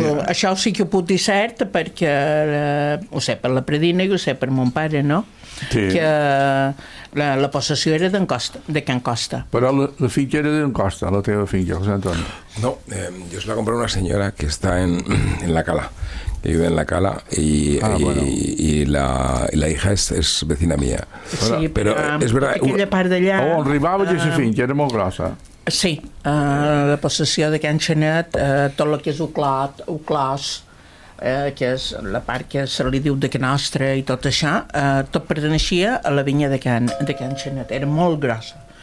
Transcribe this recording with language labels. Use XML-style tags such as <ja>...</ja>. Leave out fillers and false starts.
<ca>Això sí que ho puc dir cert, perquè ho sé per la predina i ho sé per mon pare, no? Sí. Que la possessió era d'en Costa, de Can Costa. Però la finca era d'en Costa, la teva finca, José Antonio.</ca> <es>No, yo se la compré a una señora que está en La Cala, que vive en La Cala, y la hija es vecina mía.</es> <ca>Sí, pero es verdad, aquella part d'allà... Oh, on arribava aquesta finca, era molt grossa. Sí, la possessió de Can Xenet, tot el que és Uclat, Uclos, que és la part que se li diu de Can Ostre i tot això, tot perteneixia a la vinya de Can Xenet, era molt grossa.</ca>